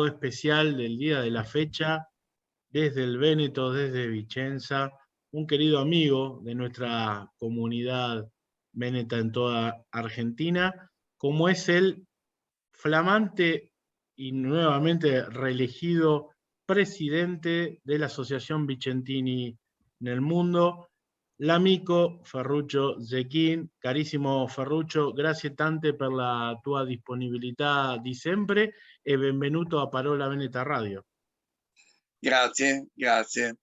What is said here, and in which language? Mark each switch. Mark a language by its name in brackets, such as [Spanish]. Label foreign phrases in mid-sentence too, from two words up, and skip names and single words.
[Spanish] especial del día de la fecha, desde el Véneto, desde Vicenza, un querido amigo de nuestra comunidad veneta en toda Argentina, como es el flamante y nuevamente reelegido presidente de la Asociación Vicentini nel Mundo, l'amico Ferruccio Zecchin. [Italian] Carissimo Ferruccio, grazie tante per la tua disponibilità di sempre e benvenuto a Parola Veneta Radio. Grazie, grazie.